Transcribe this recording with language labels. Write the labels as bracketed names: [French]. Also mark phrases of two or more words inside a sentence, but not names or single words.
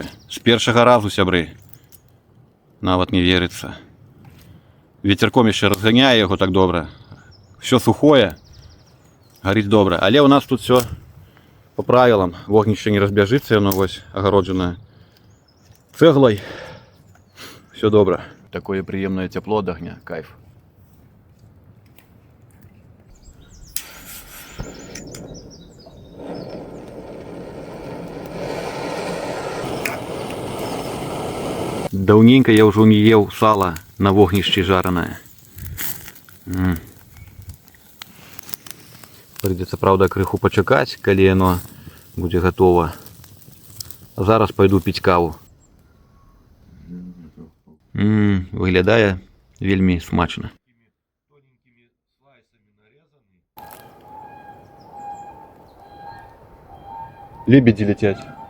[Belarusian] З першага разу, сябры. Нават не верыцца. Ветерком яшчэ разганяе яго так добра. [Russian] Всё сухое, [Belarusian] гарыць добра. Але ў нас тут всё по правілам. Вогнішча не разбяжыцца, яно вось агароджанае цэглай. Все добра. [Russian] Такое приемное тепло от огня. Кайф. [Belarusian] Даўненька я ўжо не еў сала на вогнішчы жаранае. Прыйдзецца, правда, крыху пачакаць, калі яно будзе гатова. А зараз пайду піць каву. Выглядае вельмі смачна. [Ukrainian] Лебеди летять.